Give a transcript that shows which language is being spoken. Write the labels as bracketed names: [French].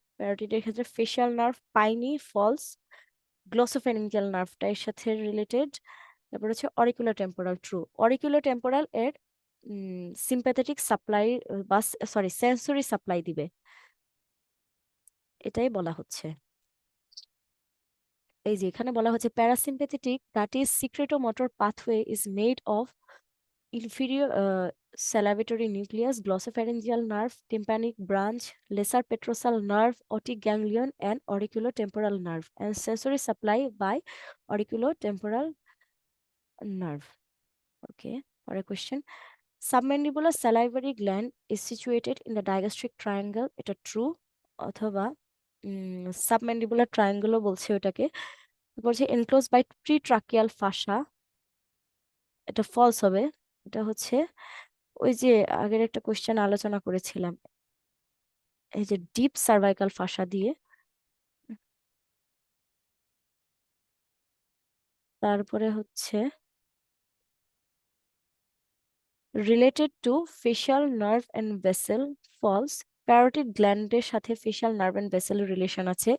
[Bangla] প্যারোটিডের ক্ষেত্রে facial nerve পাইনি false. গ্লোসোফেরিঞ্জিয়াল নার্ভটা এর সাথে রিলেটেড। তারপর হচ্ছে অরিকুলো টেম্পোরাল ট্রু। অরিকুলো টেম্পোরাল এর সিম্প্যাথেটিক সাপ্লাই বা সরি সেন্সরি সাপ্লাই দিবে, এটাই বলা হচ্ছে। এই যে এখানে বলা হচ্ছে [English] Parasympathetic that is secretomotor pathway is made of inferior salivatory nucleus, glossopharyngeal nerve, tympanic branch, lesser petrosal nerve, otic ganglion, and auriculotemporal nerve, and sensory supply by auriculotemporal nerve. Okay, for a question. Submandibular salivary gland is situated in the digastric triangle. [Bangla] এটা true, অথবা submandibular ট্রায়াঙ্গেলও বলছে ওটাকে। বলছে [English] enclosed by pretracheal fascia, [Bangla] এটা false হবে। এটা হচ্ছে ওই যে আগের একটা কোশ্চেন আলোচনা করেছিলাম, এই যে ডিপ সার্ভাইকাল ফাসা দিয়ে, তারপরে হচ্ছে related to facial nerve and vessel false, parotid গ্ল্যান্ডের সাথে ফেশিয়াল নার্ভ এন্ড ভেসেলের রিলেশন আছে।